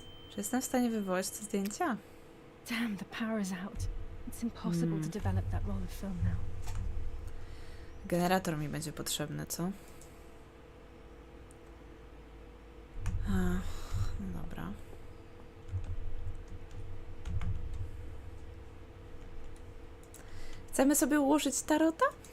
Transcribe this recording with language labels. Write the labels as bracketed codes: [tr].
[pl] Czy jestem w stanie wywołać te zdjęcia? [en] Damn, the power is out. It's impossible to develop that roll of film now. [pl] Generator mi będzie potrzebny, co? No dobra. Chcemy sobie ułożyć tarota?